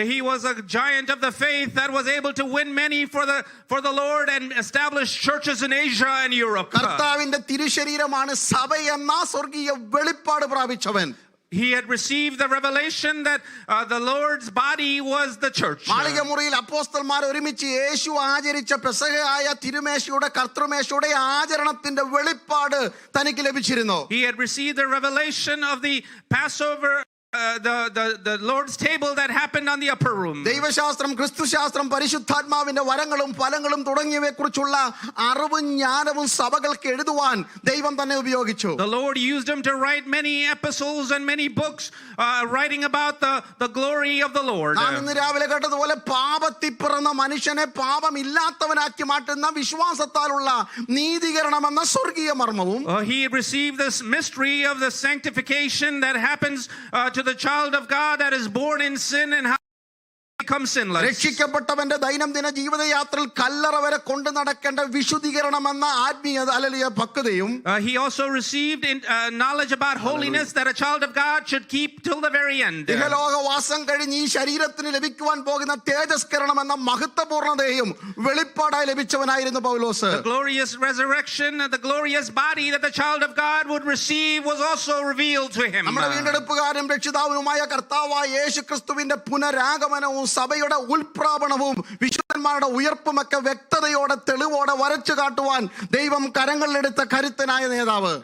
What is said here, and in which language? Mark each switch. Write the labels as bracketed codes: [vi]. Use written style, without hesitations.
[en] He was a giant of the faith that was able to win many for the Lord and establish churches in Asia and Europe. [ml] കർത്താവിന്റെ തിരുശരീരമാണ് സഭ എന്ന സ്വർഗീയ വെളിപ്പാട് പ്രാപിച്ചവൻ. [en] He had received the revelation that the Lord's body was the church. [ml] മാളികമുറിയിൽ അപ്പോസ്തലന്മാർ ഒരുമിച്ച് യേശു ആചരിച്ച പെസഹയായ തിരുമേശയുടെ കർത്തൃമേശയുടെ ആചരണത്തിന്റെ വെളിപ്പാട് തനിക്ക് ലഭിച്ചിരുന്നു. [en] He had received the revelation of the Passover, the Lord's table that happened on the upper room. [ml] ദൈവശാസ്ത്രം, ക്രിസ്തുശാസ്ത്രം, പരിശുദ്ധാത്മാവിന്റെ വരങ്ങളും ഫലങ്ങളും തുടങ്ങിയവയെ കുറിച്ചുള്ള അറിവും ജ്ഞാനവും സഭകൾക്ക് എഴുതുവാൻ ദൈവം തന്നെ ഉപയോഗിച്ചു. [en] The Lord used him to write many epistles and many books writing about the glory of the Lord. [ml] നാം ഇന്ന് രാവിലെ കേട്ടതുപോലെ പാപത്തിൽ പിറന്ന മനുഷ്യനെ പാപമില്ലാത്തവനാക്കി മാറ്റുന്ന വിശ്വാസത്താലുള്ള നീതീകരണം എന്ന സ്വർഗീയ മർമ്മവും [en] He received this mystery of the sanctification that happens to the child of God that is born in sin and how become sinless. [ml] രക്ഷിക്കപ്പെട്ടവന്റെ ദൈനംദിന ജീവിതയാത്രയിൽ കല്ലറ വരെ കൊണ്ടു നടക്കേണ്ട വിശുദ്ധീകരണം എന്ന ആത്മീയ അലലിയ പക്വതയും [en] He also received knowledge about holiness that a child of God should keep till the very end. [ml] ഇഹലോകവാസം കഴിഞ്ഞ് ഈ ശരീരത്തിന് ലഭിക്കുവാൻ പോകുന്ന തേജസ്കരണം എന്ന മഹത്വപൂർണ്ണതയും വെളിപ്പാടായി ലഭിച്ചവനായിരുന്നു പൗലോസ്. [en] The glorious resurrection, the glorious body that the child of God would receive was also revealed to him. [ml] നമ്മുടെ വീണ്ടെടുപ്പുകാരനും രക്ഷിതാവുമായ കർത്താവായ യേശുക്രിസ്തുവിന്റെ പുനരാഗമനവും സഭയുടെ ഉൽപ്രാപണവും വിശുദ്ധന്മാരുടെ ഉയർപ്പുമൊക്കെ വ്യക്തതയോടെ തെളിവോടെ വരച്ചു കാട്ടുവാൻ ദൈവം കരങ്ങളിലെടുത്ത കരുത്തനായ നേതാവ്.